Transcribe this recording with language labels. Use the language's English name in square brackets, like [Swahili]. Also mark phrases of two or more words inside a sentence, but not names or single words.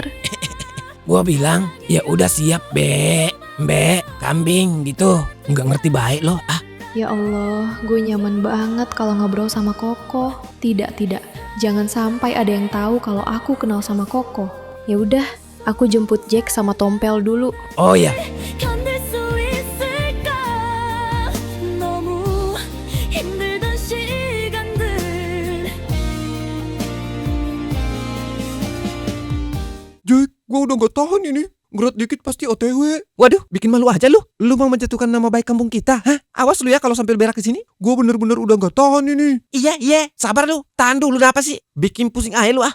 [Indonesian] Gua bilang, ya udah siap, Mbak, kambing gitu. Nggak ngerti baik lo. Ya Allah, gue nyaman banget kalau ngobrol sama Koko. Tidak. Jangan sampai ada yang tahu kalau aku kenal sama Koko. Ya udah, aku jemput Jack sama Tompel dulu. Oh ya, [Korean] 견딜 수 있을까 너무 힘들던 시간들 [Indonesian] Jack, gue udah gak tahan ini. Gerak dikit pasti OTW. Waduh, bikin malu aja lu. Lu mau menjatuhkan nama baik kampung kita, hah? Awas lu ya kalau sampai berak ke sini. Gue bener-bener udah gak tahan ini. Iya, sabar lu. Tahan dulu, apa sih? Bikin pusing aja lu ah.